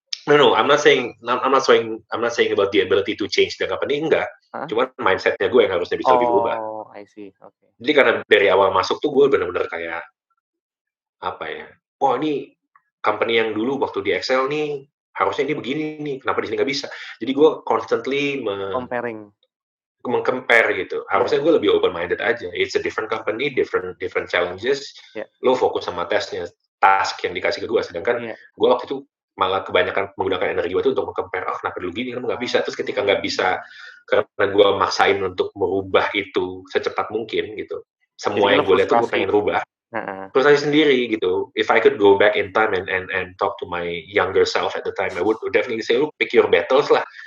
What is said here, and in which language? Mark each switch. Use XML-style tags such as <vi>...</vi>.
<en>No, I'm not saying about the ability to change the company, enggak.</en> <id>Cuman mindset-nya gue yang harusnya bisa lebih berubah.</id> <en>Oh, I see. Okay.</en> <id>Jadi karena dari awal masuk tuh gue benar-benar kayak apa ya? Wah, ini company yang dulu waktu di Excel nih harusnya ini begini nih, kenapa di sini nggak bisa? Jadi gue constantly meng-compare gitu. Harusnya gue lebih open-minded aja.</id> <en>It's a different company, different challenges.</en> <id>Lo fokus sama task yang dikasih ke gue. Sedangkan gue waktu itu malah kebanyakan menggunakan energi gue itu untuk meng-compare, kenapa dulu gini, kenapa nggak bisa. Terus ketika nggak bisa, karena gue maksain untuk merubah itu secepat mungkin gitu. Semua yang gue lihat tuh gue pengen rubah. Terus saya sendiri gitu.</id> <en>If I could go back in time and talk to my younger self at the time, I would definitely say, pick your battles lah.</en>